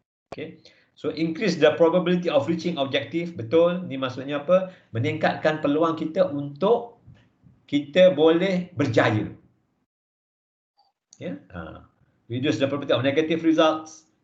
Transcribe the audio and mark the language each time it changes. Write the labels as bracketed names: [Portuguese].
[English] Okay. So increase the probability of reaching objective. [Malay] Betul. Ni maksudnya apa? Meningkatkan peluang kita untuk kita boleh berjaya. Ya. [English] Reduce the probability of negative results.